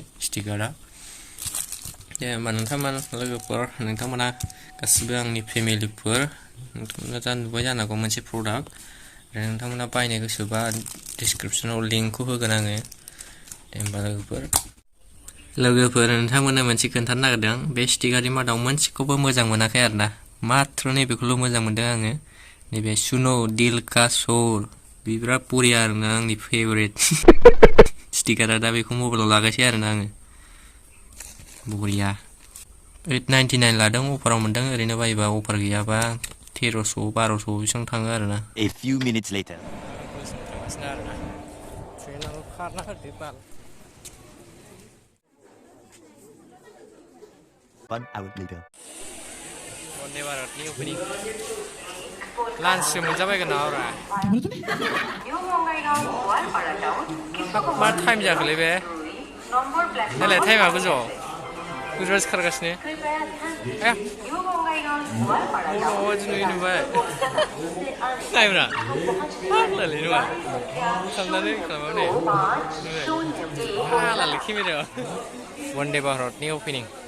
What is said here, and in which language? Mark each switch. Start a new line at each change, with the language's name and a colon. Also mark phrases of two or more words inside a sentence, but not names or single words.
Bodo: स्टिकारा दे होमबा लोगोफोर नोंथांमोना गासिबो आंनि फेमिलिफोर नोंथांमोना दा नुबाय जानांगौ मोनसे प्रडाक्ट आरो नोंथांमोना बायनो गोसोबा डिसक्रिपसनाव लिंकखौ होगोन आङो दे होमबा लोगोफोर नोंथांमोननो मोनसे खोन्थानो नागिरदों बे स्टिकारनि मादाव मोनसेखौबो मोजां मोनाखै आरोना मात्र नैबेखौल' मोजां मोनदों आङो नैबे सुनो दिल का सोल बे बिराद बरिया आरोना आंनि फेभरेट स्टिकारा दा बेखौ मबाइलाव लागायसै आरोना आङो बरिया 899 लादों अफाराव मोनदों ओरैनो बायोबा अफार गैयाबा 1300-1200 बेसेबां थाङो आरोना
English: A few minutes later. One hour later.
Bodo: वन्दे भारतनि ओपनिं लान्चसो मोनजाबायगोन नामाब्रा मा टाइम जाखोलै बे नायलाय टाइमा गोजौआव सिखारगासिनो दिनै नुबाय नायब्रा फाग्लालै नङा खालामनानै फाग्लालै केमेरायाव वन्दे भारतनि ओपनिं